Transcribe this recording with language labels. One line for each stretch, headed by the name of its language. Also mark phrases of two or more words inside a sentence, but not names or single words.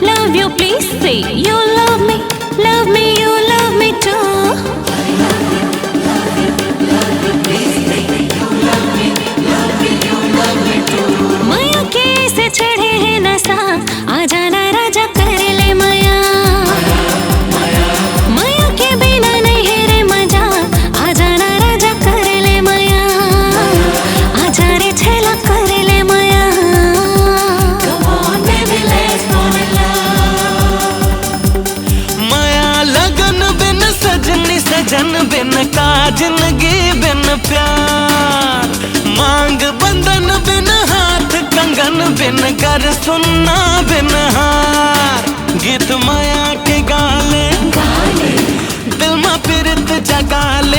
English: love you, please say you love me, you love me too.
Hindi: माया कैसे चढ़े है नशा, आ जाना राजा कर ले माया। माया के बिना नहीं है रे मजा, आ जाना राजा कर ले माया। आ जा रे छेला कर ले माया।
English: Come on baby let's fall in love।
Hindi: माया लगन बिन सजनी सजन बिन का जिंदगी बिन प्यार। मांग बंधन बिन हाथ कंगन बिन कर सुनना बिन हार। गीत माया के गाले दिल में पिरत जगाले।